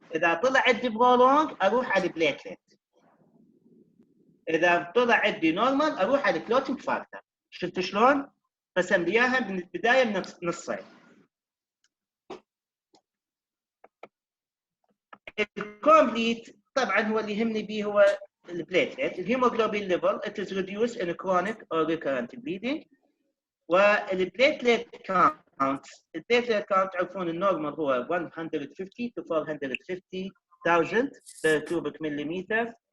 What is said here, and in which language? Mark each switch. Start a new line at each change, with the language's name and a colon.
Arabic: إذا طلع عندي prolonged أروح على platelet. إذا طلع عندي normal أروح على clotting factor. شفت شلون؟ قسم لي إياها من البداية من نصين. الكومبليت طبعا هو اللي يهمني به هو البليتلت. الهيموجلوبين ليفل
English: it is reduced in chronic or recurrent bleeding.
Arabic: والبليتلت كاونت البليتلت كاونت تعرفون النورمال هو
English: 150 to 450,000 per cubic millimeter.